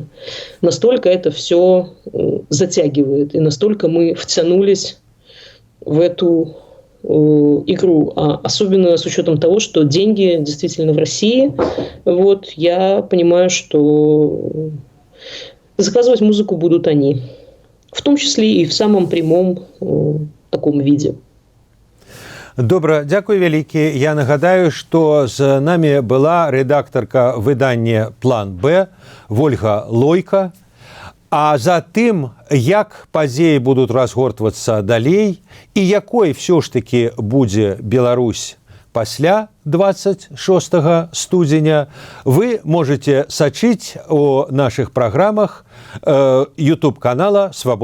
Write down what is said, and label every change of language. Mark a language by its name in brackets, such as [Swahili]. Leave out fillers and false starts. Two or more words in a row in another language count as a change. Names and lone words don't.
[Russian] Настолько это все затягивает, и настолько мы втянулись в эту игру, особенно с учетом того, что деньги действительно в России. Вот, я понимаю, что заказывать музыку будут они. В том числе и в самом прямом таком виде. [Belarusian] Добра, дзякуй вялікі. Я нагадаю, што з намі была рэдактарка выдання «План Б» Вольга Лойка. А за тым, як падзеі будуць разгортвацца далей і якой ўсё ж такі будзе Беларусь пасля 26 студзеня, вы можете сачыць у нашых праграмах YouTube-канала «Свабода Прэміум».